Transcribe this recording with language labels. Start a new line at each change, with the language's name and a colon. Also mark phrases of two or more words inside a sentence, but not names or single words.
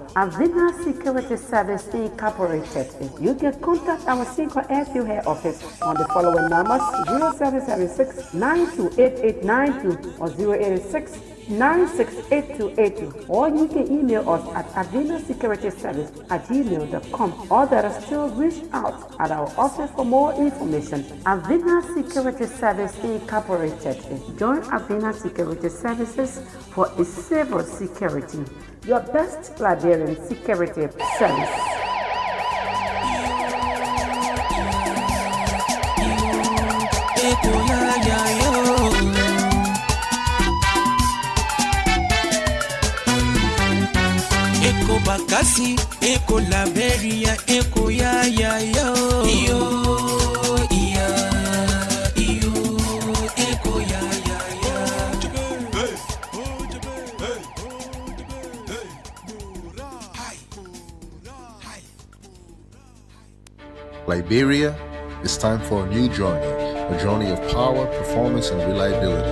English: Avina Security Service Incorporated. You can contact our Single Airfield head office on the following numbers: 0776 928892 or 086 968282, or you can email us at avinasecurityservice@gmail.com, or better still reach out at our office for more information. Avina Security Service Incorporated is join Avina Security Services for a safer security, your best Liberian security service. Eko bakasi, eko Liberia, eko ya yo. Iyo, eko ya. Liberia, it's time for a new journey, a journey of power, performance, and reliability.